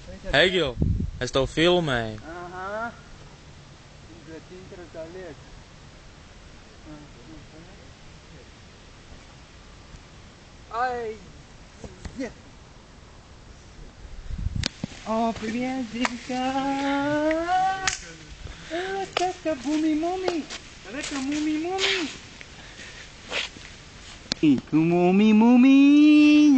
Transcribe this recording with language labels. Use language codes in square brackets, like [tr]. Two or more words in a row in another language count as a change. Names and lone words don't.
[lv] Egil, es tev filmēju. Aha. Bet interesā lieta. Ай! [ru] О, привет, Димка! Это буми-муми! Это муми-муми! Ику муми-муми!